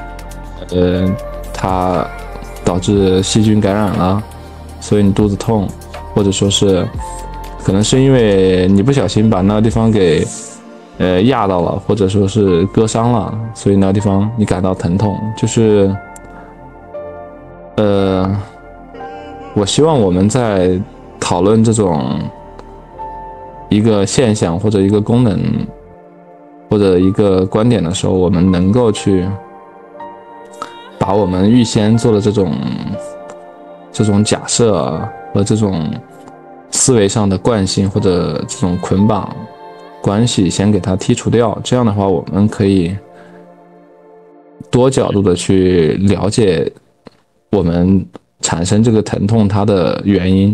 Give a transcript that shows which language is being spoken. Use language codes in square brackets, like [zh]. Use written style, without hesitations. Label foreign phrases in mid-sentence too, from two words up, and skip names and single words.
[zh] 它導致細菌感染了，所以你肚子痛，或者說是可能是因為你不小心把那個地方給壓到了，或者說是割傷了，所以那個地方你感到疼痛。就是我希望我們在討論這種一個現象或者一個功能或者一個觀點的時候，我們能夠去把我們預先做的這種假設和這種思維上的慣性或者這種捆綁關係先給它剔除掉，這樣的話我們可以多角度的去了解我們產生這個疼痛它的原因。